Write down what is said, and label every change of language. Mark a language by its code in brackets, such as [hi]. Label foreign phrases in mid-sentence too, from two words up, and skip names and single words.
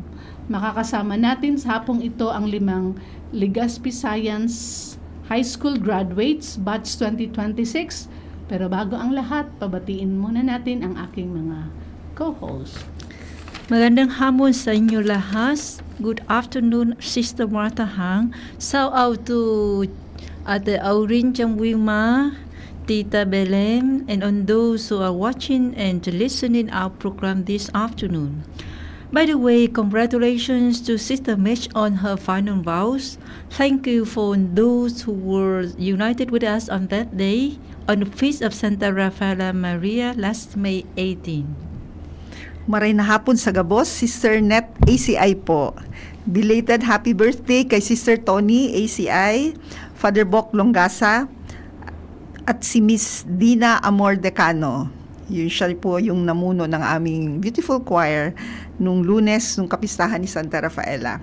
[tl] Makakasama natin sa hapong ito ang 5 Legazpi Science High School graduates, batch 2026. Pero bago ang lahat, pabatiin muna natin ang aking mga co-host. Magandang hamon sa inyo lahat. [en] Good afternoon, Sister Martha Hang. Shout out to Ate Aurin Chamwima, Tita Belém, and on those who are watching and listening our program this afternoon. By the way, congratulations to Sister Mitch on her final vows. Thank you for those who were united with us on that day, on the feast of Santa Rafaela Maria last May 18. [bik] Maray na hapon sa Gabos, Sister Net ACI po. [en] Belated happy birthday [tl] kay Sister Tony ACI, Father Bok Longasa, at si Miss Dina Amor Decano. Yun siya po yung namuno ng aming [en] beautiful choir [tl] nung Lunes, nung kapistahan ni Santa Rafaela.